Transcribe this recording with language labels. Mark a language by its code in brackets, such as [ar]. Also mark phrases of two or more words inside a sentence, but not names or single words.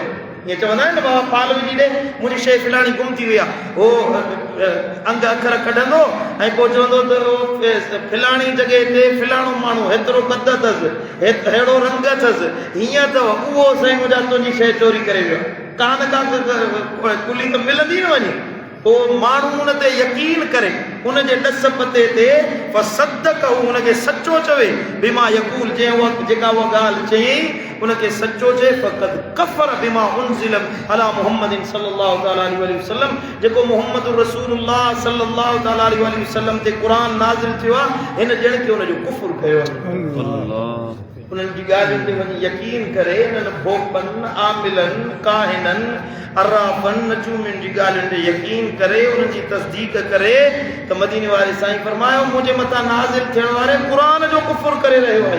[sd] ईअं चवंदा आहिनि न, बाबा फाल विझी ॾे, मुंहिंजी शइ फिलाणी गुम थी वई आहे, हो अंग अखर कढंदो ऐं पोइ चवंदो त फिलाणी जॻह ते फिलाणो माण्हू, हेतिरो कद अथसि, अहिड़ो रंग अथसि, हीअं अथव, उहो साईं मुंहिंजा तुंहिंजी शइ चोरी करे वियो। का न का कुली त मिलंदी न वञे। पोइ माण्हू उन ते यकीन करे, उन जे ॾस पते ते फसद्दक़हु, उनखे सचो चवे, [ar] بما يقول, [sd] जंहिं जेका उहा ॻाल्हि चयईं उनखे सचो चए, [ar] فقد كفر بما أنزل على محمد صلى الله تعالى عليه وسلم, [sd] जेको मुहम्मद रसूलुल्लाह [ar] صلى الله تعالى عليه وسلم [sd] ते क़ुर नाज़िल थियो आहे, हिन ॼण खे उनजो कुफ़्र कयो आहे। उन्हनि जी ॻाल्हियुनि ते वञी यकीन करे, इन्हनि भोपनि, आमिलनि, काहिननि, अर्राफनि, नजूमियुनि जी ॻाल्हियुनि ते यकीन करे, उन्हनि जी तस्दीक करे, त मदीने वारे साईं फरमायो, मुंहिंजे मथां नाज़िल थियण वारे क़ुर जो कुफ़्र करे रहियो आहे।